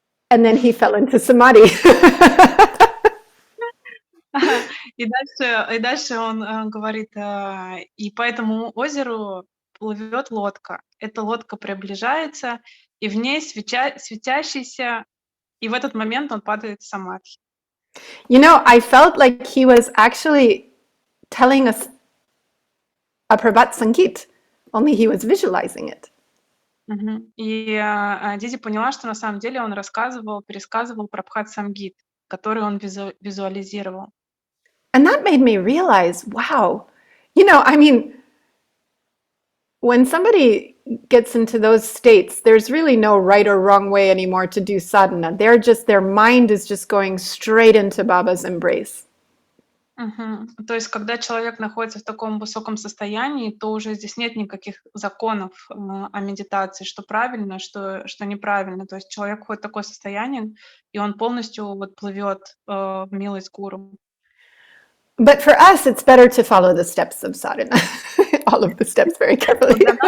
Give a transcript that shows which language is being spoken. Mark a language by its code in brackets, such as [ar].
[en] And then he fell into samadhi. [ru] И дальше он говорит, и по этому озеру плывет лодка. Эта лодка приближается, и в ней светящийся, и в этот момент он падает в самадхи. [en] You know, I felt like he was actually telling us a Prabhat Sangeet, only he was visualizing it. [ru] И Диди поняла, что на самом деле он пересказывал Прабхат Самгит, который он визуализировал. [en] And that made me realize, wow, I mean, when somebody gets into those states, there's really no right or wrong way anymore to do sadhana. Their mind is just going straight into Baba's embrace. [ru] То есть, когда человек находится в таком высоком состоянии, то уже здесь нет никаких законов о медитации, что правильно, что неправильно. То есть человек входит в такое состояние, и он полностью плывет в милость гуру. [en] But for us, it's better to follow the steps of sadhana, all of the steps very carefully.